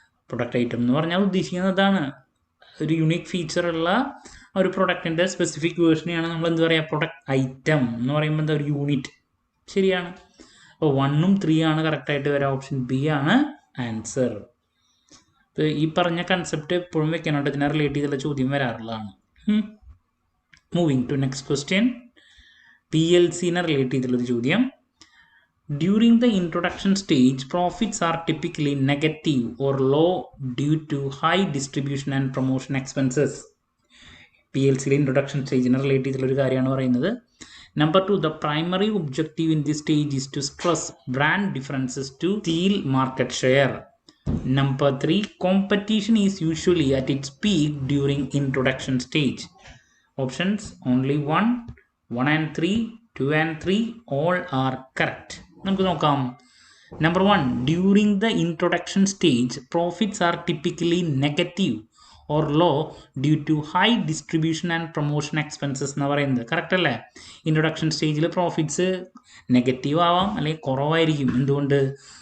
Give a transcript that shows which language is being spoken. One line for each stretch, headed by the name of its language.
Malayalam: Product item എന്ന് പറഞ്ഞാൽ ഉദ്ദേശിക്കുന്നതാണ് ഒരു യുണീക്ക് ഫീച്ചറുള്ള ഒരു പ്രൊഡക്റ്റിൻ്റെ സ്പെസിഫിക് വേർഷനെയാണ് നമ്മൾ എന്ത് പറയുക, പ്രൊഡക്റ്റ് ഐറ്റം എന്ന് പറയുമ്പോൾ എന്താ, ഒരു യൂണിറ്റ്. ശരിയാണ്. അപ്പോൾ 1ഉം 3 ആണ് കറക്റ്റായിട്ട് വരാം. ഓപ്ഷൻ ബി ആണ് ആൻസർ. ഈ പറഞ്ഞ കൺസെപ്റ്റ് എപ്പോഴും വെക്കാനായിട്ട് ഇതിനെ റിലേറ്റ് ചെയ്തുള്ള ചോദ്യം വരാറുള്ളതാണ്.
English: Moving to next question.
Malayalam: PLCനെ relate ചെയ്തുള്ളൊരു ചോദ്യം.
English: During the introduction stage, profits are typically negative or low due to high distribution and promotion expenses.
Malayalam: PLCയിലെ introduction സ്റ്റേജിനെ relate ചെയ്തിട്ടുള്ളൊരു കാര്യമാണ് പറയുന്നത്.
English: Number 2, the primary objective in this stage is to stress brand differences to steal market share. Number 3, competition is usually at its peak during introduction stage. Options only 1 and 3, 2 and 3, all are correct.
Malayalam: നമുക്ക് നോക്കാം.
English: number 1, during the introduction stage profits are typically negative or low due to high distribution and promotion expenses
Malayalam: എന്ന് പറയുന്നത്. Correct അല്ലേ? Introduction സ്റ്റേജിൽ profits negative ആവാം അല്ലെങ്കിൽ കുറവായിരിക്കും. എന്തുകൊണ്ട്?